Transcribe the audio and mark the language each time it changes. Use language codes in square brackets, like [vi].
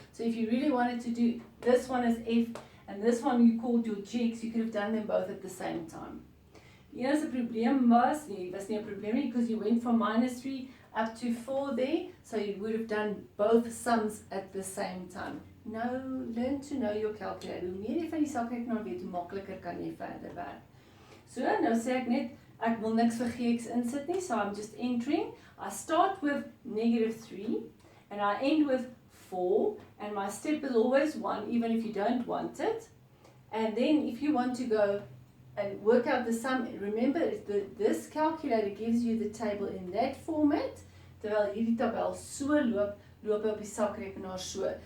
[en] So if you really wanted to do this one as f and this one you called your jigs, you could have done them both at the same time. [af] Die enigste probleem was nie 'n probleem nie, [en] because you went from minus 3 up to 4 there, so you would have done both sums at the same time. No, learn to know your calculator. [af] Hoe meer jy van die sakrekenaar weet, hoe makliker kan jy verder werk. So, nou sê ek net, ek wil niks vir gx insit nie, so [en] I'm just entering. I start with -3, and I end with 4, and my step is always 1, even if you don't want it. And then if you want to go and work out the sum, remember this calculator gives you the table in that format, [af] terwyl hierdie tabel so loop op die sakrekenaar so.